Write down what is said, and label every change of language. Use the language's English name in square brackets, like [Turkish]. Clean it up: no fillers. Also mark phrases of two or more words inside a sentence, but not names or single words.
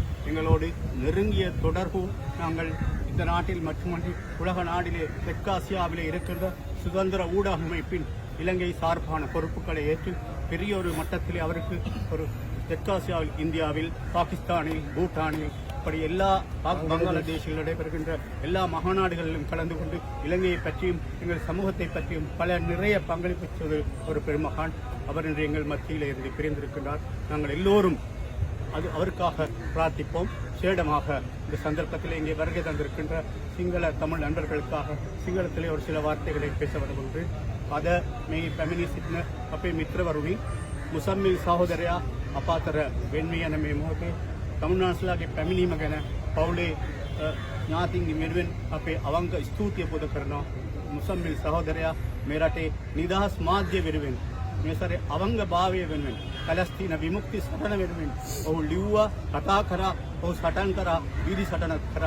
[Tamil] எங்களோடு நெருங்கிய தொடர்பு நாங்கள் இந்த நாட்டில் மட்டுமன்றி உலக நாட்டிலே தெற்காசியாவிலே இருக்கின்ற சுதந்திர ஊடக அமைப்பின் இலங்கை சார்பான பொறுப்புகளை ஏற்று பெரிய ஒரு மட்டத்திலே அவருக்கு ஒரு தெற்காசியாவில், இந்தியாவில், பாகிஸ்தானில், பூட்டானில், இப்படி எல்லா பங்களாதேஷில் நடைபெறுகின்ற எல்லா மகாநாடுகளிலும் கலந்து கொண்டு இலங்கையை பற்றியும் எங்கள் சமூகத்தை பற்றியும் நிறைய பங்களிப்பு செய்த ஒரு பெருமகான். அவர் இன்று எங்கள் மத்தியிலே இருந்து பிரிந்திருக்கின்றார். நாங்கள் எல்லோரும் அவருக்காக பிரார்த்திப்போம். சேடமாக இந்த சந்தர்ப்பத்தில் இங்கே வருகை தந்திருக்கின்ற சிங்கள தமிழ் நண்பர்களுக்காக சிங்களத்திலே ஒரு சில வார்த்தைகளை பேச வருகின்று. [Sinhala] අද මේ පැමිණි සිටින අපේ මිත්‍රවරුනි, මුසම්මිල් සහෝදරයා අප අතර වෙන්වී යන මේ මොහොතේ තමුන්නාන්සලාගේ පැමිණීම ගැන පවුලේ ඥාතීන් වෙනුවෙන් අපේ අවංක ස්තුතිය පුද කරනවා. මුසම්මිල් සහෝදරයා මේ රටේ නිදහස් මාධ්‍ය වෙනුවෙන්, මේ සැරේ අවංග භාවය වෙනුවෙන්, පැලස්තීන විමුක්ති සටන වෙනුවෙන් ඔහු ලිව්වා, කතා කරා, ඔහු සටන් කරා, වීදි සටනක් කරා.